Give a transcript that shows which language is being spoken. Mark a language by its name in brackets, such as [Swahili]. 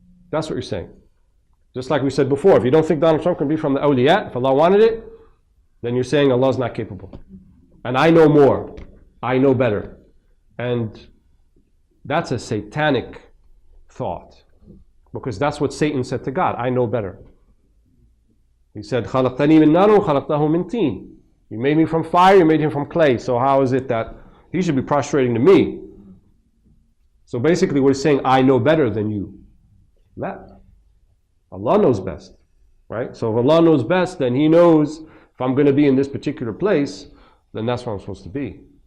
[English] That's what you're saying. Just like we said before, if you don't think Donald Trump can be from the awliya, if Allah wanted it, then you're saying Allah is not capable. And I know more. I know better. And that's a satanic thought. Because that's what Satan said to God, I know better. He said, [Arabic] خَلَقْتَنِي مِن نَارٍ وَخَلَقْتَهُ مِن طِينٍ. [English] You made me from fire, you made him from clay. So how is it that he should be prostrating to me? So basically what he's saying, I know better than you. That. Allah knows best. Right? So if Allah knows best, then He knows if I'm going to be in this particular place, then that's where I'm supposed to be.